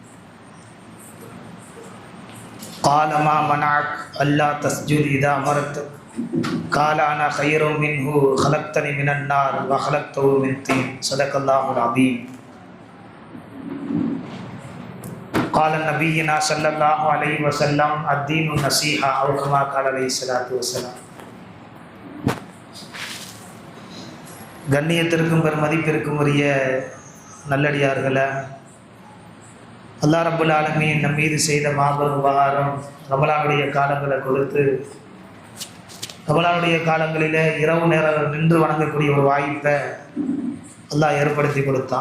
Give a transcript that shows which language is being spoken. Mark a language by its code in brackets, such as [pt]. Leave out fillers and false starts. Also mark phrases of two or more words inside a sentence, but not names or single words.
[ar] قال ما منعك ألا تسجد إذا أمرتك قال أنا خير منه خلقتني من النار وخلقته من طين صدق الله العظيم قال نبينا صلى الله عليه وسلم الدين النصيحة أو كما قال عليه الصلاة والسلام. [ta] கண்ணியத்திற்கும் பெருமதிப்பிற்கும் உரிய நல்லடியார்களே, [ar] الله رب العالمين [ta] நம் மீது செய்த மாபெரும் உபகாரம் ரமலானுடைய காலங்களை கொடுத்து ரமலானுடைய காலங்களில் இரவு நேரம் நின்று வணங்கக்கூடிய ஒரு வாய்ப்பை அல்லாஹ் ஏற்படுத்தி கொடுத்தான்.